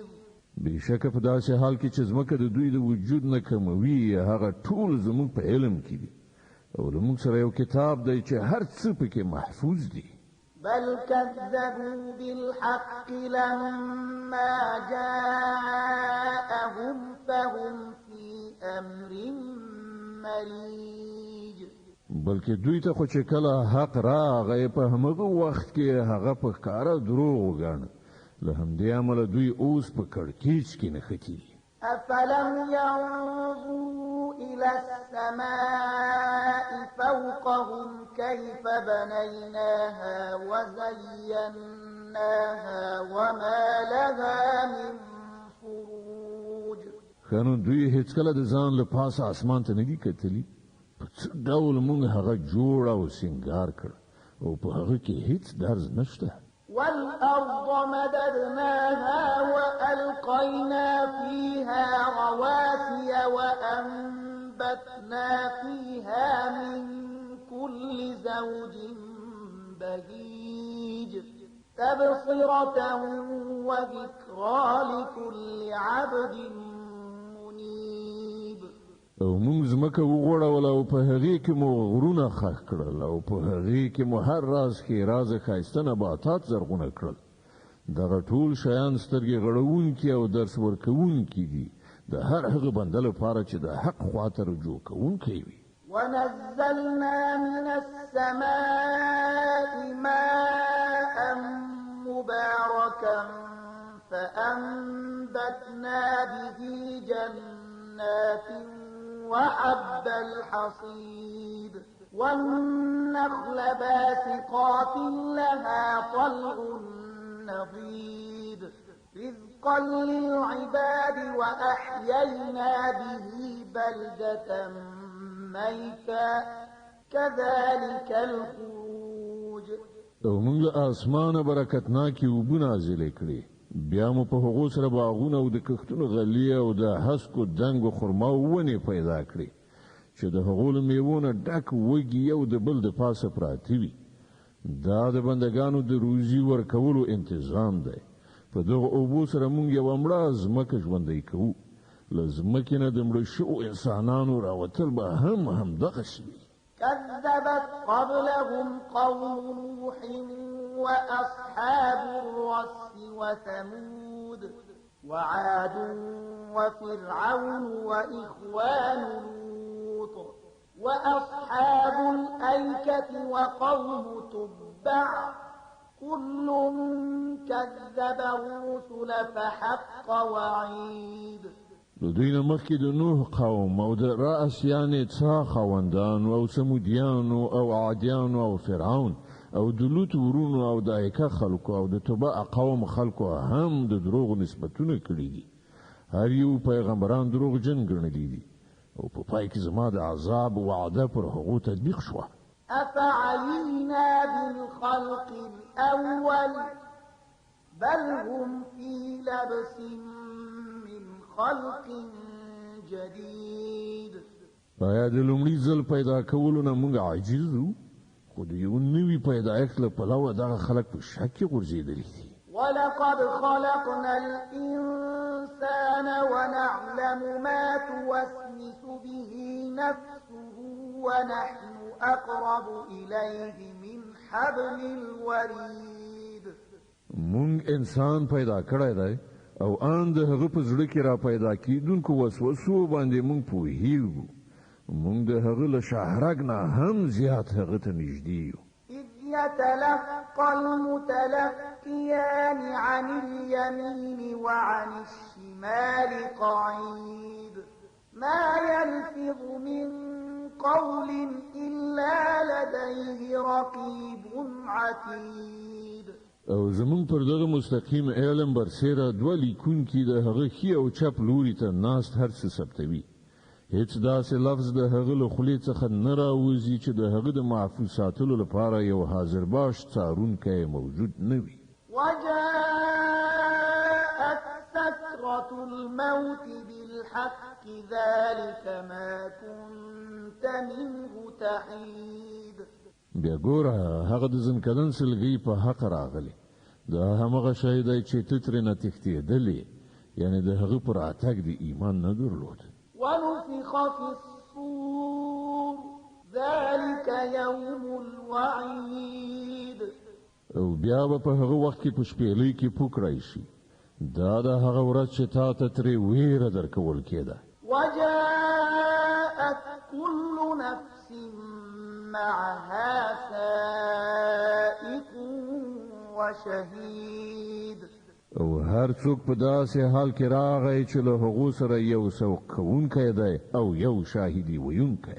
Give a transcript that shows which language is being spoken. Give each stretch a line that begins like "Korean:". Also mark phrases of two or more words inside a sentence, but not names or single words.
Pashto: بشکه په داسې حال کې چې ځمکه د دوی د وجود نه کموي هغه ټول زموږ په علم کې دي او له موږ سره یو کتاب دی چې هر څه پکې محفوظ دي.
Arabic: بل كذبوا بالحق لما جاءهم فهم في أمر مريج.
Pashto: بلکې دوی ته خو چې کله حق راغی په همغه وخت کې هغه په ښکاره دروغ وګاڼه. له همدې امله دوی اوس په کړکېچ کې نښتي دي.
Arabic: أفلم ينظروا إلى السماء فوقهم كيف بنيناها وزيناها وما لها من فروج.
Pashto: خانو دوی هیڅ کله د ځان له پاسه اسمان ته نه دي کتلي په څه ډول موږ هغه جوړ او سینګار کړ او په هغه کې هیڅ درز نشته.
Arabic: والأرض مددناها وألقينا فيها رواسي وأنبتنا فيها من كل زوج بهيج تبصرة وذكرى لكل عبد منيب.
Pashto: او موږ ځمکه وغوړول او په هغې کې مو غرونه ښخ کړل او په هغې کې مو هر راز ښېرازه ښایسته نباتات زرغونه کړل. دغه ټول شیان سترګې غړوونکي او درس ورکوونکي دي د هر هغه بنده لپاره چې د حق خواته رجوع کوونکی وي.
Arabic: ونزلنا من السماء ماء مباركا فأنبتنا به جنات وحب الحصيد والنخل باسقات لها طلع نضيد رزقا للعباد وأحيينا به بلدة ميتا كذلك الخروج.
Pashto: او موږ له اسمانه برکتناکي اوبه نازلې کړې بیا مو په هغو سره باغونه او د کښتونو غلې او د هسکو دنګو خرما ونې پیدا کړې چې د هغو له میوو نه ډک وږي یو د بل د پاسه پراته وي. دا د بندګانو د روزي ورکولو انتظام دی. په دغه اوبو سره موږ یوه مړه ځمکه ژوندی کوو. له ځمکې نه د مړه شوو انسانانو راوتل به همدغسې وي.
Arabic: كذبت قبلهم قوم نوح وأصحاب الرس وثمود وعاد وفرعون وإخوان لوط وأصحاب الأيكة وقوم تبع كل كذب الرسل فحق وعيد.
Pashto: د دوی نه مخکې د نوح قوم او د رأس یعنې څا خاوندانو او سمودیانو او عادیانو او فرعون او د لوط ورونو او د ایکه خلکو او د تبع قوم خلکو هم د دروغ نسبتونه کړي دي. هر یو پیغمبران دروغجن ګڼلي دي او په پای کې زما د عذاب وعده پر هغو تطبیق شوه.
Arabic: أفعينا بالخلق الأول بل هم في لبس من خلق جديد.
Pashto: آیا د لومړي ځل پیدا کولو نه موږ عاجز وو؟ خو د یو نوي پیدایښت له پلوه دغه خلک په شک کې غورځېدلي دي.
Arabic: ولقد خلقنا الإنسان ونعلم ما توسوس به نفسه ونحن أقرب إليه من حبل الوريد.
Pashto: مونږ انسان پیدا کړی دی او ان د هغه په زړه کې را پیدا کیدونکو وسوسو باندې مونږ پوهیږو. مونږ د هغه له شهرګ نه هم زیات هغه ته نږدې یو.
Arabic: إذ يتلقى المتلقيان عن اليمين وعن الشمال قعيد ما يلفظ من قول إلا لديه رقيب عتيد.
Pashto: او زمون پر دغه مستقیم علم برسېره دوه لیکونکي د هغه ښي او چپ لوري ته ناست هر څه ثبتوي. هیڅ داسې لفظ د هغه له خولې څخه نه راوځي چې د هغه د محفوظ ساتلو لپاره یو حاضر باش څارونکی موجود نه وي.
Arabic: وجاءت سكرة الموت بالحق ذلك ما كنت منه تحيد.
Pashto: بیا ګوره هغه د ځنکدن سلګۍ په حق راغلی. دا همغه شی دی چې ته ترېنه تښتېدلې، یعنې د هغه پر راتګ د ایمان نه درلود.
Arabic: ونفخ في الصور ذلك يوم الوعيد.
Pashto: او بیا به په هغه وخت کې په شپېلۍ کې پوکړی شي. دا د هغه ورځ چې تا ته ترې ویره درکول کېده.
Arabic: وجاءت كل نفس معها سائق وشهيد.
Pashto: او هر څوک په داسې حال کې راغی چې له هغو سره یو سوق کوونکی دی او یو شاهدي ویونکی.